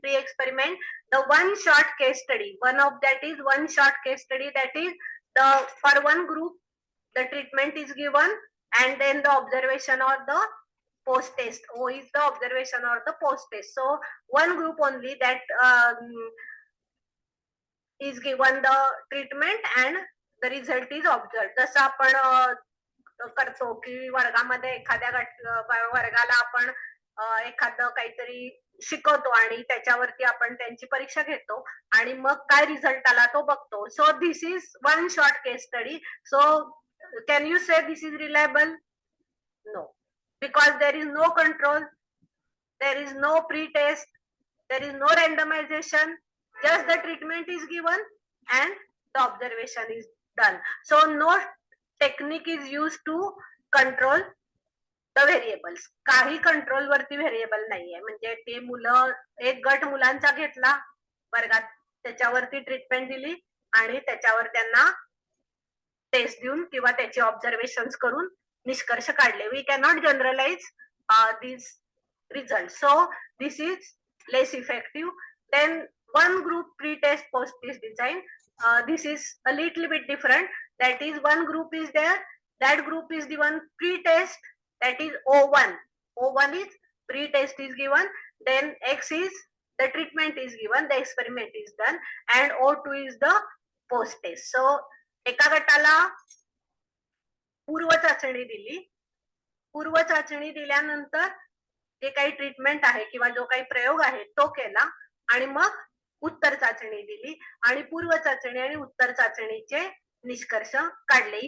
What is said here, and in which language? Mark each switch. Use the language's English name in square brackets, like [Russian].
[English] Pre-experiment, the one short case study. One of that is one short case study, that is the for one group the treatment is given, and then the observation or the post test. O is the observation or the post test. So one group only that is given the treatment and the result is observed. [Marathi] जसं आपण करतो की वर्गामध्ये एखाद्या वर्गाला आपण एखादं काहीतरी शिकवतो आणि त्याच्यावरती आपण त्यांची परीक्षा घेतो आणि मग काय रिझल्ट आला तो बघतो. [English] So this is one short case study. So can you say this is reliable? No, because there is no control, there is no pre-test, there is no randomization, just the treatment is given and the observation is done. So no technique is used to control the variables. [Marathi] काही control वरती variable नाहीये. म्हणजे ते मुलं एक गट मुलांचा घेतला वर्गात, त्याच्यावरती ट्रीटमेंट दिली आणि त्याच्यावर त्यांना टेस्ट देऊन किंवा त्याचे ऑब्झर्वेशन करून निष्कर्ष काढले. [English] We cannot generalise these results. So this is less effective. Then one group pre-test post-test design. This is a little bit different. That is, one group is there. That group is given pre-test. That is O1. O1 is pre-test is given. Then X is the treatment is given. The experiment is done. And O2 is the post-test. [Marathi] So एका गटाला पूर्व चाचणी दिली. पूर्व चाचणी दिल्यानंतर जे काही ट्रीटमेंट आहे किंवा जो काही प्रयोग आहे तो केला आणि मग उत्तर चाचणी दिली आणि पूर्व चाचणी आणि उत्तर चाचणीचे निष्कर्ष काढले.